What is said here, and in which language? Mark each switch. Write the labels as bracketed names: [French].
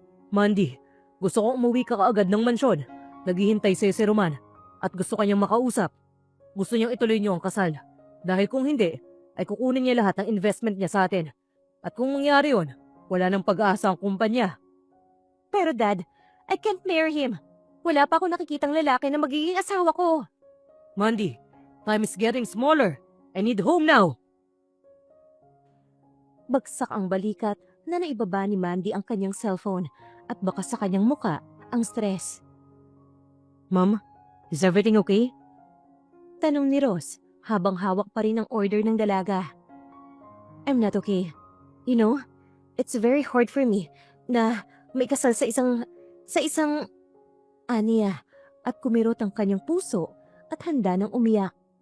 [Filipino] Mandy, gusto kong umuwi ka kaagad ng mansyon. Naghihintay si Roman at gusto kanyang makausap. Gusto niyang ituloy niyo ang kasal. Dahil kung hindi, ay kukunin niya lahat ng investment niya sa atin. At kung mangyari yun, wala nang pag-asa ang kumpanya. [English] Pero Dad, I can't marry him. [Filipino] Wala pa ako nakikitang lalaki na magiging asawa ko. [English] Mandy, time is getting smaller. I need home now. [Filipino] Bagsak ang balikat na naibaba ni Mandy ang kanyang cellphone at baka sa kanyang muka ang stress. [English] Ma'am, is everything okay? [Filipino] Tanong ni Ross habang hawak pa rin ang order ng dalaga. [English] I'm not okay. You know, it's very hard for me [Filipino] na may kasal sa isang aniya at kumirot ang kanyang puso at handa nang umiyak.